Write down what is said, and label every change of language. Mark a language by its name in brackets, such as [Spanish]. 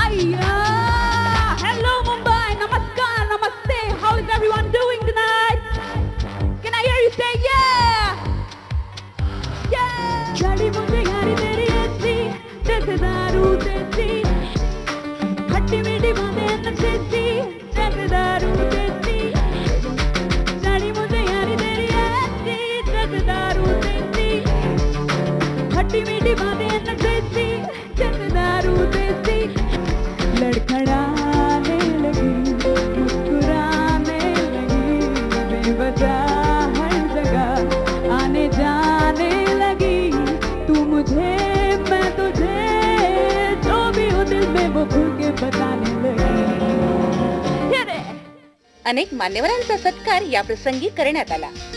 [English] Ayya, hello Mumbai, namaskar, namaste. How is everyone doing tonight? Can I hear you say yeah? [Hindi] गाड़ी मुझे यारी तेरी ऐसी जैसे दारू देसी, खट्टी मीठी बातें नशेसी जैसे दारू देसी. गाड़ी मुझे यारी तेरी ऐसी जैसे दारू देसी, खट्टी मीठी बातें नशेसी जैसे दारू देसी. लड़खड़ाने लगी, मुस्कुराने लगी, बेवजह हर जगह आने जाने लगी. तू मुझे मैं तुझे, जो भी हो दिल में वो खुल के बताने लगी. ये रे. [Marathi] अनेक मान्यवरांचा सत्कार या प्रसंगी करण्यात आला.